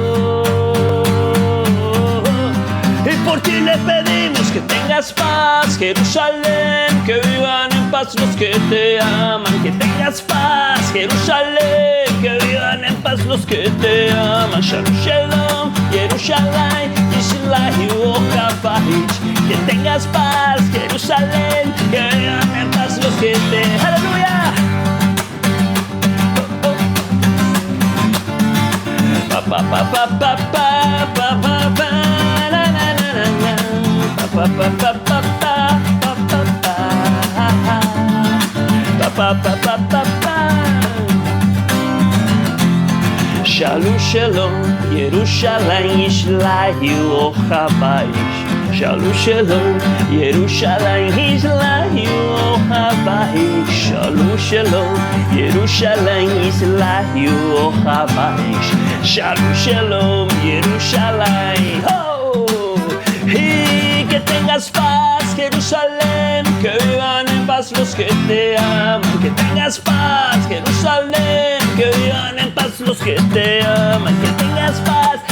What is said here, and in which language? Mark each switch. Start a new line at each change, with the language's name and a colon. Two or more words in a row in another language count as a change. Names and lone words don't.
Spanish: Y por ti le pedimos que tengas paz, Jerusalén, que vivan en paz los que te aman. Que tengas paz, Jerusalén, que vivan en paz los que te aman.
Hebrew: שלום, שלום, ירושלים, ישראל, אוהבייך.
Spanish: Que tengas paz, Jerusalén, que vivan en paz los que te... ¡Aleluya! Pa pa pa pa pa pa pa pa pa na na na na na pa pa pa pa pa pa pa pa pa pa pa pa pa.
Hebrew: שלום שלום ירושלים ישראל אוהבייך. שלום שלום ירושלים ישראל אוהבייך. שלום שלום ירושלים ישראל אוהבייך. שלום שלום ירושלים.
Spanish: Oh, y que tengas paz, Jerusalén, que vivan en paz los que te aman. Que tengas paz, Jerusalén, que vivan en paz los que te aman. Que tengas paz,